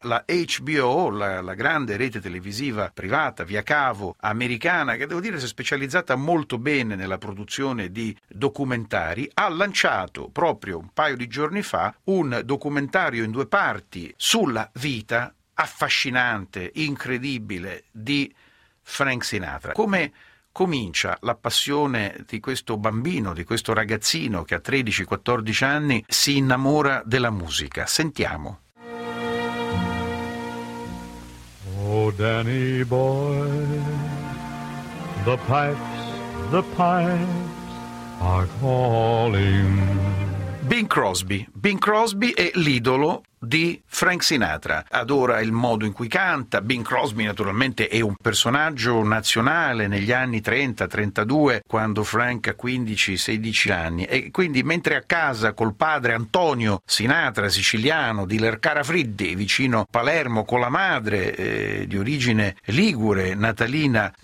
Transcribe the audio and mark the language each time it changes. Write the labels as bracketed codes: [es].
[it] La HBO, la grande rete televisiva privata via cavo americana, che devo dire si è specializzata molto bene nella produzione di documentari, ha lanciato proprio un paio di giorni fa un documentario in due parti sulla vita affascinante, incredibile di Frank Sinatra. Come comincia la passione di questo bambino, di questo ragazzino che a 13-14 anni si innamora della musica? Sentiamo. [en] Oh Danny boy, the pipes are calling. [it] Bing Crosby. Bing Crosby è l'idolo di Frank Sinatra. Adora il modo in cui canta. Bing Crosby naturalmente è un personaggio nazionale negli anni 30-32, quando Frank ha 15-16 anni, e quindi mentre a casa col padre Antonio Sinatra, siciliano di Lercara Friddi vicino Palermo, con la madre di origine ligure Natalina